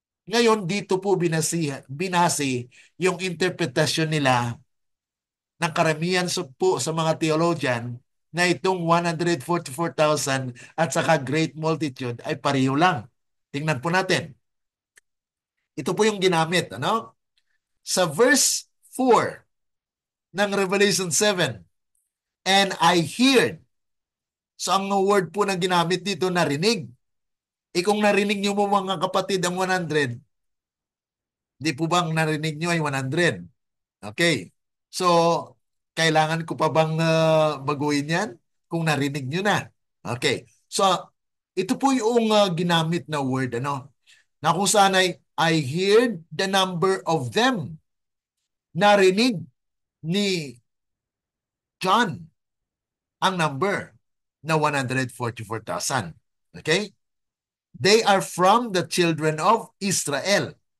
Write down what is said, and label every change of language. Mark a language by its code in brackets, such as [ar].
[tl] Ngayon dito po binase yung interpretasyon nila ng karamihan po sa mga theologian na itong 144,000 at saka great multitude ay pareho lang. Tingnan po natin. Ito po yung ginamit. Sa verse 4 ng Revelation 7, [en] and I heard. [tl] So ang word po na ginamit dito, narinig. Kung narinig nyo mo mga kapatid ang 100, di po bang narinig nyo ay 100? Okay. So, kailangan ko pa bang baguhin yan? Kung narinig nyo na. Okay. So, ito po yung ginamit na word. Na kung saan [en] I heard the number of them. [tl] Narinig ni John ang number na 144,000. Okay? [en] They are from the children of Israel.